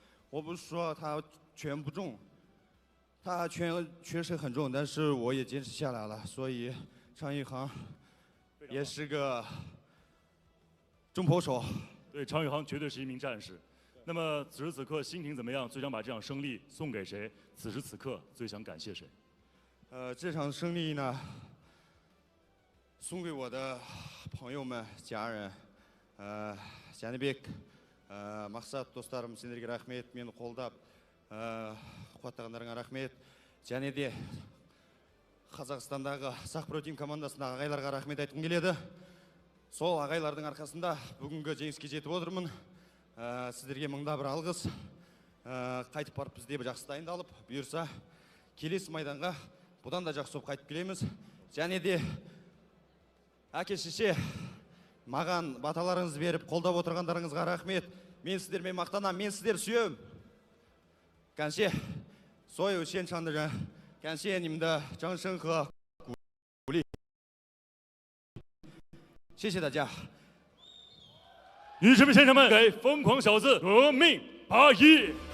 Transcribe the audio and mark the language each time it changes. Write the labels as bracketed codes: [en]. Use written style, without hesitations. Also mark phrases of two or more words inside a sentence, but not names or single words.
[zh] 我不是说他拳不重，他拳确实很重，但是我也坚持下来了，所以常宇航也是个重炮手。对，常宇航绝对是一名战士。那么此时此刻心情怎么样？最想把这场胜利送给谁？此时此刻最想感谢谁？这场胜利呢，送给我的朋友们、家人。 [kk] Жәнібек, мақсат достарым, сендерге рахмет, мені қолдап, қуаттағандарыңа рахмет. Және де Қазақстандағы сақ протеин командасындағы ағайларға рахмет айтқым келеді. Сол ағайлардың арқасында бүгінгі жеңіске жетіп отырмын. Сіздерге мыңда бір алғыс. Қайтып барып бізде жақсы дайындалып, бұйырса келесі майданға бұдан да жақсы қайтып келеміз. Және де әке шеше маған баталарыңызды беріп, қолдап отырғандарыңызға рахмет. Мен сіздермен мақтанам, мен сіздерді сүйем. [zh] 感谢所有现场的人，感谢你们的掌声和鼓励，谢谢大家。女士们、先生们，给疯狂小子革命8-1！